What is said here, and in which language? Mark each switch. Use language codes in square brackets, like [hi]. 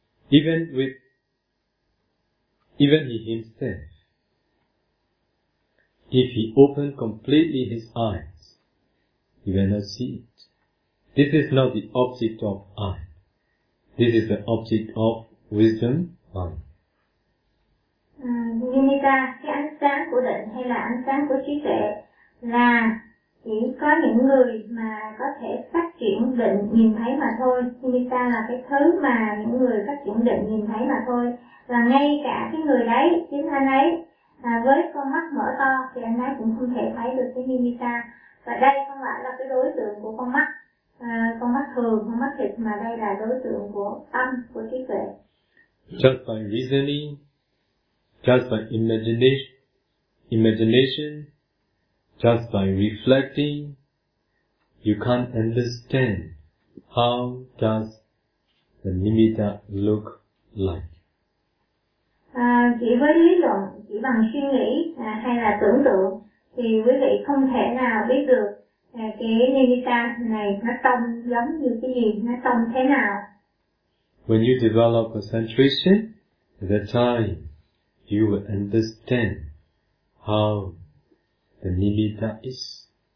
[en] Even he himself, if he opened completely his eyes, he will not see it. This is not the object of eye. This is the object of wisdom mind. [vi] Nimitta, cái ánh sáng của định hay là ánh sáng của trí tuệ là chỉ có những người mà có thể phát triển định nhìn thấy mà thôi. Nimitta là cái thứ mà những người phát triển định nhìn thấy mà thôi. Và ngay cả cái người đấy, chính anh ấy, với con mắt mở to thì anh ấy cũng không thể thấy được cái nimitta. Và đây không phải là cái đối tượng của con mắt thường, con mắt thịt, mà đây là đối tượng của tâm, của trí tuệ. [en] Just by reasoning, just by imagination, just by reflecting, you can't understand how does the nimitta look like. [vi] Chỉ với lý luận, chỉ bằng suy nghĩ hay là tưởng tượng thì quý vị không thể nào biết được cái nimitta này nó trông giống như cái gì, nó trông thế nào. [en] When you develop concentration, the time you will understand how the nimitta is.